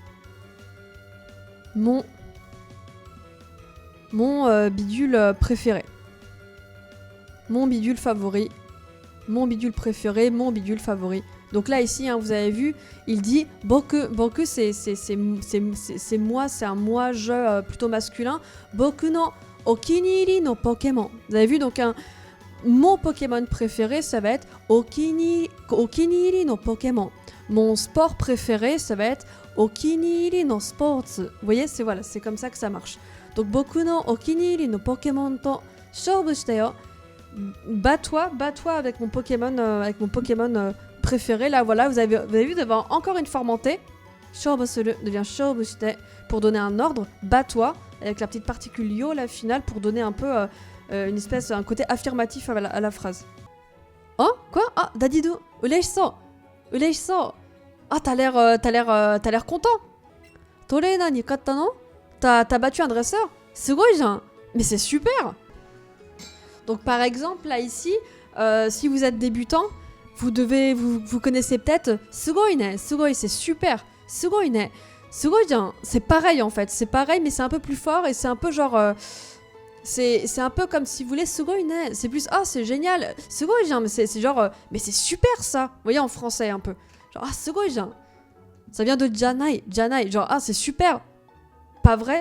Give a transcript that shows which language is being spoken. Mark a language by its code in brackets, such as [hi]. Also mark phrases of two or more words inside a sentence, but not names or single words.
[fr] Mon bidule préféré. Mon bidule favori. Mon bidule préféré, mon bidule favori. Donc là ici, hein, vous avez vu, il dit boku c'est moi, c'est un moi-je plutôt masculin. [ja] 僕のお気に入りのポケモン. [fr] Vous avez vu, donc mon Pokémon préféré, ça va être [ja] お気に入りのポケモン. [fr] Mon sport préféré, ça va être [ja] お気に入りのスポーツ. [fr] Vous voyez, c'est comme ça que ça marche. [ja] Donc 僕のお気に入りのポケモンと勝負してよ. [fr] Bats-toi avec mon Pokémon préféré. Là, voilà, vous avez vu devant encore une forme en T. [ja] 勝負する [fr] devient [ja] 勝負して [fr] pour donner un ordre. Bats-toi avec la petite particule yo, la finale, pour donner un peu un côté affirmatif à la phrase. Oh, quoi? Ah, Dadidu, ureishiso. Ah, t'as l'air content. [ja] トレーナーに勝ったの? [fr] T'as battu un dresseur? [ja] すごいじゃん. [fr] Mais c'est super. Donc par exemple, là ici, si vous êtes débutant, vous connaissez peut-être [ja] すごいね, [fr] Sugoi c'est super, [ja] すごいね、すごいじゃん, [fr] c'est pareil en fait, c'est pareil mais c'est un peu plus fort et c'est un peu genre, c'est un peu comme si vous voulez [ja] すごいね, [fr] c'est plus, ah c'est génial, [ja] すごいじゃん, [fr] mais c'est genre, mais c'est super ça, vous voyez en français un peu, genre ah [ja] すごいじゃん, [fr] ça vient de janai, genre ah c'est super, pas vrai?